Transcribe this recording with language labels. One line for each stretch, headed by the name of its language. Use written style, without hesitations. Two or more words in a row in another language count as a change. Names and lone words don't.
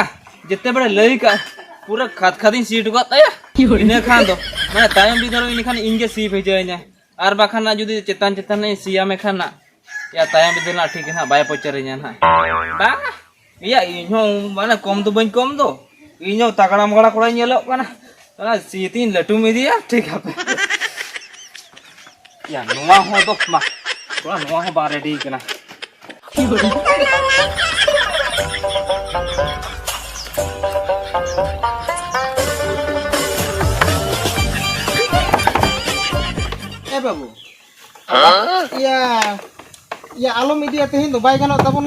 Santali: ᱡᱮᱛᱮ ᱵᱮᱲᱟ ᱞᱟᱹᱭ ᱠᱟᱜ ᱯᱩᱨᱟᱹ ᱠᱷᱟᱫᱤᱧ ᱥᱤ ᱦᱚᱴᱚ ᱠᱟᱜ ᱛᱟᱭᱟ ᱤᱱᱟᱹ ᱠᱷᱟᱱ ᱫᱚ ᱢᱟᱱᱮ ᱛᱟᱭᱚᱢ ᱵᱤᱫᱟᱹᱞ ᱤᱱᱟᱹ ᱠᱷᱟᱱ ᱤᱧ ᱜᱮ ᱥᱤ ᱵᱷᱮᱡᱟᱹᱧᱟ ᱟᱨ ᱵᱟᱠᱷᱟᱱ ᱡᱩᱫᱤ ᱪᱮᱛᱟᱱ ᱤᱧ ᱥᱤᱭᱟᱢᱮ ᱠᱷᱟᱱ ᱱᱟ ᱭᱟ ᱛᱟᱭᱚᱢ ᱵᱤᱫᱟᱹᱞ ᱴᱷᱤᱠ ᱜᱮ ᱱᱟᱜ ᱵᱟᱭ ᱯᱚᱪᱟᱨᱤᱧᱟ ᱱᱟᱜ ᱵᱟᱝᱟ ᱤᱭᱟᱹ ᱤᱧᱦᱚᱸ ᱢᱟᱱᱮ ᱠᱚᱢ ᱫᱚ ᱵᱟᱹᱧ ᱠᱚᱢ ᱫᱚ ᱤᱧᱦᱚᱸ ᱛᱟᱜᱲᱟ ᱢᱟᱜᱲᱟ ᱠᱚᱲᱟᱧ ᱧᱮᱞᱚᱜ ᱠᱟᱱᱟ ᱚᱱᱟ ᱥᱤ ᱛᱤᱧ ᱞᱟᱹᱴᱩᱢ ᱤᱫᱤᱭᱟ ᱴᱷᱤक ᱦᱟᱯᱮ ᱭᱟ ᱱᱚᱣᱟ ᱦᱚᱸ ᱫᱚ ᱢᱟ ᱛᱷᱚᱲᱟ ᱱᱚᱣᱟ ᱦᱚᱸ ᱵᱟᱝ ᱨᱮᱰᱤ ᱠᱟᱱᱟ बाबू या आलम इदिया तेहेन दो बाय गानों ताबोना